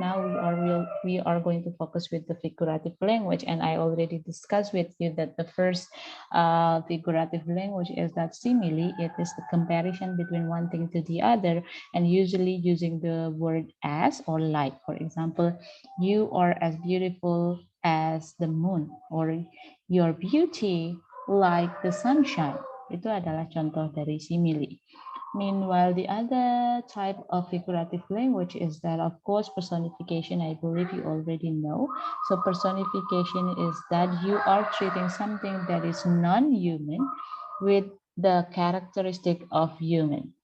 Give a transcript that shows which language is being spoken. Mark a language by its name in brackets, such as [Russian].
[English] Now we are going to focus with the figurative language, and I already discussed with you that the first figurative language is that simile. It is the comparison between one thing to the other, and usually using the word as or like. For example, you are as beautiful as the moon, or your beauty like the sunshine. [Indonesian] Itu adalah contoh dari simile. [English] Meanwhile, the other type of figurative language is that, of course, personification. I believe you already know. So personification is that you are treating something that is non-human with the characteristic of human.